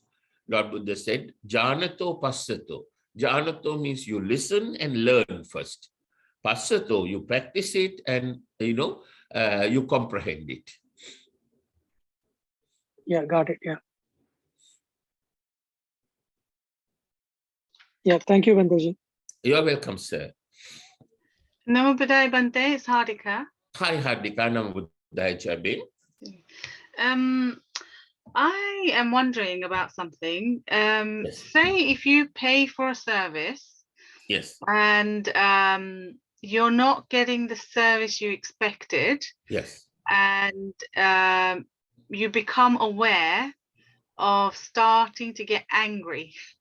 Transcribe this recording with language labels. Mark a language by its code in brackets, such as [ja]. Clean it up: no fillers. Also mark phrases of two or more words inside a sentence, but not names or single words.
[en] Lord Buddha said, [pi] Janato passato. [en] Janato means you listen and learn first. Passato, you practice it and, you comprehend it. Yeah. Got it. Yeah. Yeah. Thank you, Bandaji. You are welcome, sir. [pi] Namo Buddhaya Bante, [en] it's Hardika. Hi, Hardika. [pi] Namo Buddhaya, [en] Chabin. I am wondering about something. Yes. Say if you pay for a service, Yes. and you're not getting the service you expected, Yes. and you become aware of starting to get angry.